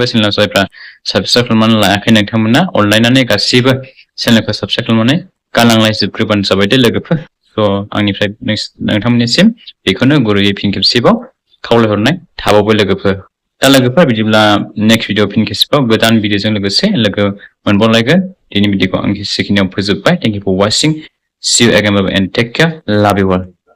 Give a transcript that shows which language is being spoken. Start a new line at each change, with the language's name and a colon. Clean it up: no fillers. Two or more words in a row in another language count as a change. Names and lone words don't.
Bodo: चेनेलाव जायफ्रा साबस्क्राइब खालामनानै लायाखै नोंथांमोना अनलायनानै गासिबो चेनेलखौ साबस्क्राइब खालामनानै गालांलायजोबग्रोबानो जाबाय दे लोगोफोर स' आंनिफ्राय नोंथांमोननिसिम बेखौनो गुरैयै फिन खेबसेबाव खावलायहरनाय थाबावबाय लोगोफोर दा लोगोफोर बिदिब्ला
English: next video
Bodo: फिन खेबसेबाव गोदान भिडिअजों लोगोसे लोगो मोनबावलायगोन दिनै भिडिअखौ आं एसेखिनियाव फोजोबबाय
English: thank you for watching see you again and take care love you all